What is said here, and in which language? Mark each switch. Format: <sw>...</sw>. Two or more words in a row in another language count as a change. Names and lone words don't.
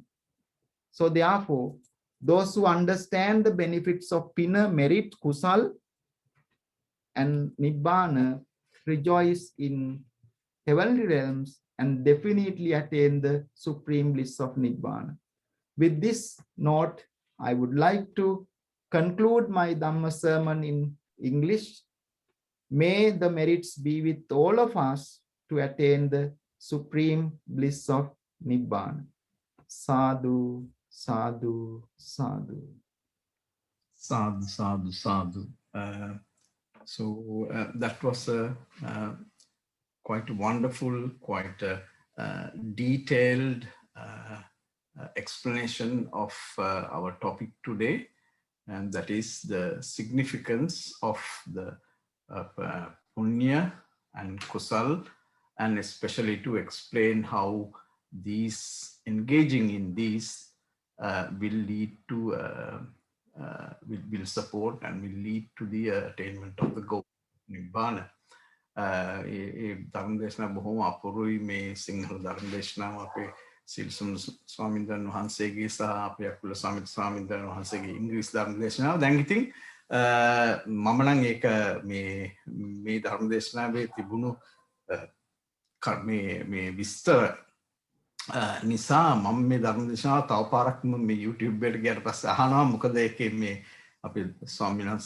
<en>So therefore, those who understand the benefits of Pina, merit, Kusal, and Nibbana rejoice in heavenly realms and definitely attain the supreme bliss of Nibbana. With this note, I would like to conclude my Dhamma sermon in English. May the merits be with all of us to attain the supreme bliss of Nibbana.</en> <pi>Sadhu, sadhu, sadhu. Sadhu, sadhu, sadhu.</pi> <en>That was a quite wonderful, quite detailed explanation of our topic today, and that is the significance of the Punya and Kusal, and especially to explain how these engaging in these will lead to will support and will lead to the attainment of the goal Nibbana.</en> <si>ධර්ම දේශනා බොහොම අපූර්වයි. මේ සිංහල ධර්ම දේශනාව අපේ සිල්සුන් ස්වාමීන් වහන්සේගේ සහ අපේ අකුල ස්වාමීන් වහන්සේගේ ඉංග්‍රීසි ධර්ම දේශනාව. දැන් ඉතින් මම නම් ඒක මේ ධර්ම දේශනාවේ තිබුණු මේ විස්තර නිසා මම මේ ධර්ම දේශනාව තව පාරක් මේ YouTube එකට ගියට පස්සේ අහනවා මොකද ඒකේ මේ අපි ස්වාමීන් වහන්සේ</si>